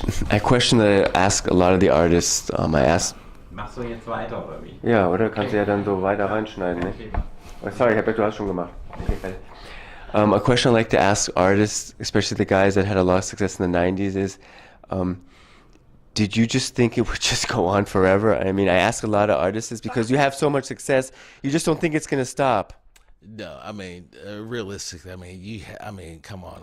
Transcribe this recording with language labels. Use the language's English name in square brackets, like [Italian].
[English] A question that I ask a lot of the artists. I ask. [German] Machst du jetzt weiter oder wie? Ja, oder kannst du ja dann so weiter reinschneiden, ne? [English] Oh, sorry, [German] du hast schon gemacht. [English] Okay, a question I like to ask artists, especially the guys that had a lot of success in the 90s, is, did you just think it would just go on forever? I mean, I ask a lot of artists is because you have so much success, you just don't think it's going to stop. No, I mean, realistically, I mean, come on.